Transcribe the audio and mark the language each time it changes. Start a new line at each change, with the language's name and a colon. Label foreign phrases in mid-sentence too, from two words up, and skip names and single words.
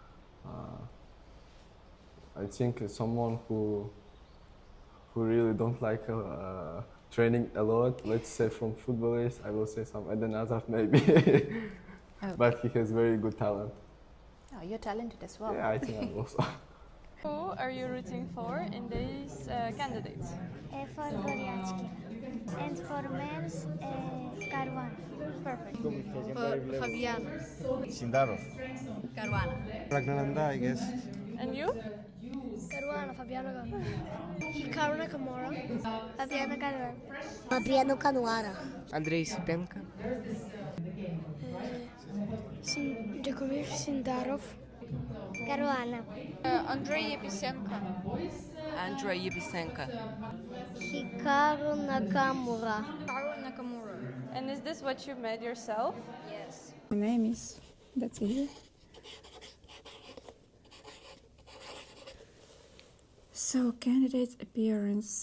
English: I think someone who really don't like training a lot, let's say from footballers, I will say some Eden Hazard maybe, Okay. But he has very good talent. Oh, you're talented as well. Yeah, I think I will also. Who are you rooting for in these candidates? For Goryachkina. And for men's, Caruana. Perfect. Fabiano. Sindarov. Caruana. Praggnanandhaa, I guess. And you? Caruana, Fabiano Caruana. Hikaru Nakamura. Fabiano Caruana. Fabiano Caruana. Andrey Esipenko. Javokhir, Sindarov. Caruana. Andrey Esipenko. Andrey Esipenko. Hikaru Nakamura. Nakamura. And is this what you made yourself? Yes. My name is, that's easy. So, candidate's appearance.